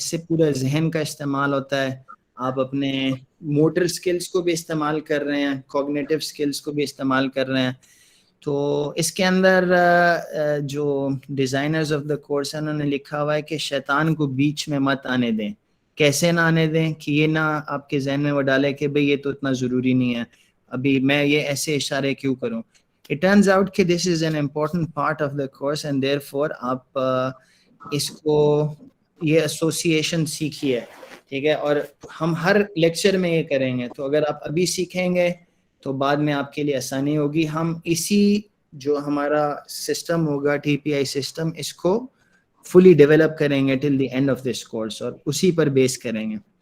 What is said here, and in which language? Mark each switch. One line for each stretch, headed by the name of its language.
Urdu: اس سے پورا ذہن کا استعمال ہوتا ہے. آپ اپنے موٹر سکلز کو بھی استعمال کر رہے ہیں، کوگنیٹو سکلز کو بھی استعمال کر رہے ہیں. تو اس کے اندر جو ڈیزائنرز آف دا کورس ہیں انہوں نے لکھا ہوا ہے کہ شیطان کو بیچ میں مت آنے دیں. کیسے نہ آنے دیں؟ کہ یہ نہ آپ کے ذہن میں وہ ڈالے کہ بھئی یہ تو اتنا ضروری نہیں ہے، ابھی میں یہ ایسے اشارے کیوں کروں.
English: It turns out کہ this is an important part of the course and therefore
Urdu: آپ اس کو یہ ایسوسیشن سیکھیے، ٹھیک ہے. اور ہم ہر لیکچر میں یہ کریں گے، تو اگر آپ ابھی سیکھیں گے تو بعد میں آپ کے لیے آسانی ہوگی. ہم اسی جو ہمارا سسٹم ہوگا ٹی پی آئی سسٹم، اس کو فلی ڈیولپ کریں گے
English: till the end of this course,
Urdu: اور اسی پر بیس کریں گے.